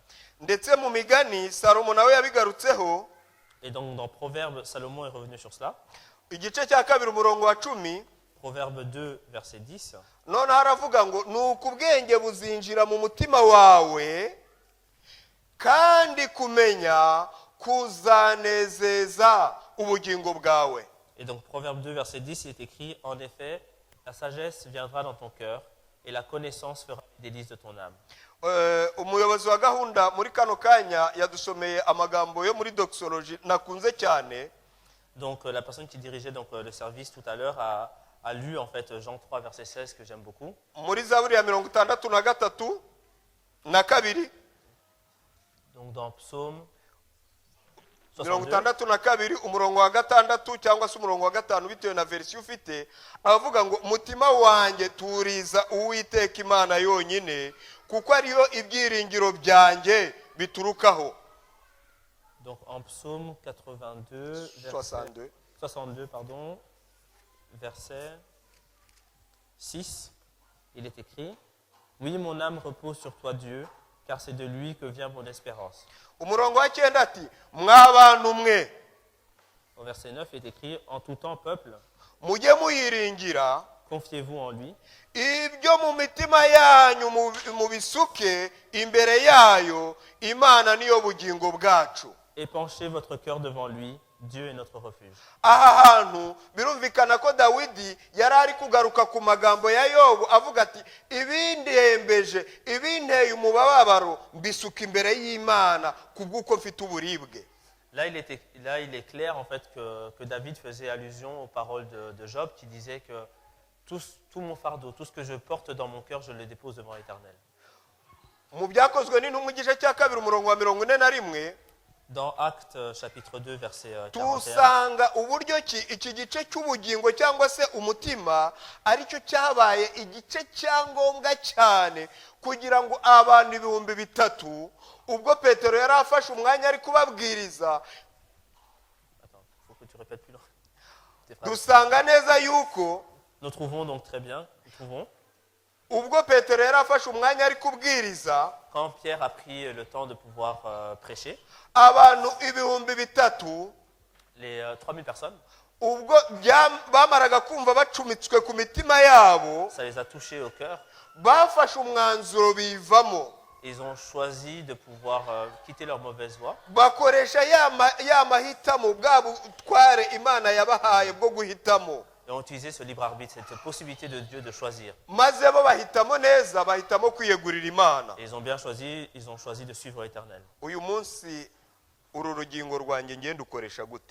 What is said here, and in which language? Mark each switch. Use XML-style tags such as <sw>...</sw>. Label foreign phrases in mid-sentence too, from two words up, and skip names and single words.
<rw>ndetse mu migani Salomo nawe yabigarutseho.</rw> <fr>Et donc dans Proverbe, Salomon est revenu sur cela.</fr> <rw>igice cya 2 umurongo wa 10.</rw> <fr>Proverbe 2 verset 10.</fr> <rw>none haravuga ngo nuko ubwenge buzinjira mu mutima wawe, kandi kumenya kuzanezeza ubugingo bwawe.</rw> <fr>Et donc, Proverbe 2, verset 10, il est écrit, « En effet, la sagesse viendra dans ton cœur, et la connaissance fera les délices de ton âme. »</fr> <rw>Umuyobozi wa gahunda muri kano kanya yadusomeye amagambo yo muri doxology nakunze cyane.</rw> <fr>Donc, la personne qui dirigeait donc, le service tout à l'heure a lu en fait Jean 3, verset 16, que j'aime beaucoup.</fr> <rw>Muri Zaburi ya 63 na kabiri.</rw> <fr>Donc, dans Psaume 62,</fr> <rw>62 umurongo wa gatandatu cyangwa se umurongo wa gatanu bitewe na version ufite, avuga ngo umutima wanjye turiza Uwiteka Imana yonyine kuko ariyo ibyiringiro byanjye biturukaho.</rw> <fr>donc en Psaume 82, verset 62 pardon, verset 6, il est écrit, « Oui, mon âme repose sur toi, Dieu, car c'est de lui que vient mon espérance. »</fr> <rw>Umurongo wa 9 ati mwabantu mwe.</rw> <fr>Au verset 9, il est écrit, « En tout temps, peuple,</fr> <rw>mujye muyiringira</rw> <fr>confiez-vous en lui,</fr> <rw>ibyo mu mitima yanyu mubisuke imbere yayo, Imana niyo bugingo bwacu.</rw> <fr>et penchez votre cœur devant lui, Dieu est notre refuge. »</fr> <rw>Aha hantu birumvikana ko Dawidi yari ari kugaruka ku magambo ya Yobu avuga ati ibindembeje ibinteye umubabaro mbisuka imbere y'Imana kubw'uko mfite uburibwe.</rw> <fr>Là, il est clair en fait que David faisait allusion aux paroles de Job qui disait que tout mon fardeau, tout ce que je porte dans mon cœur, je le dépose devant l'Éternel.</fr> <rw>Mu byakozwe n'intumwa igice cya 2 umurongo wa 41</rw> <fr>Dans Actes chapitre 2 verset 41,</fr> <rw>tusanga uburyo ki iki gice cy'ubugingo cyangwa se umutima aricyo cyabaye igice cyangombwa cyane kugira ngo abantu 3,000 ubwo Petero yari afashe umwanya ari kubabwiriza.</rw> <fr>attends, faut que tu répètes plus loin.</fr> <rw>Dusanga neza yuko</rw> <fr>Nous trouvons donc très bien,</fr> <rw>ubwo Petero yari afashe umwanya ari kubwiriza,</rw> <fr>quand Pierre a pris le temps de pouvoir prêcher,</fr> <rw>abantu 3,000</rw> <fr>les 3000 personnes,</fr> <rw>ubwo bamaraga kumva bacumitswe ku mitima yabo,</rw> <fr>ça les a touchés au cœur.</fr> <rw>bafashe umwanzuro bivamo.</rw> <fr>Ils ont choisi de pouvoir quitter leur mauvaise voie.</fr> <rw>Bakoresha ya mahitamo bwa butware Imana yabahaye bwo guhitamo.</rw> <fr>Et ont utilisé ce libre arbitre, cette possibilité de Dieu de choisir.</fr> <rw>Maze bo bahitamo neza, bahitamo kwiyegurira Imana.</rw> <fr>Et ils ont bien choisi, ils ont choisi de suivre l'Éternel.</fr> <rw>Uyu munsi uru rugingo rwanjye ngende ukoresha gute?</rw>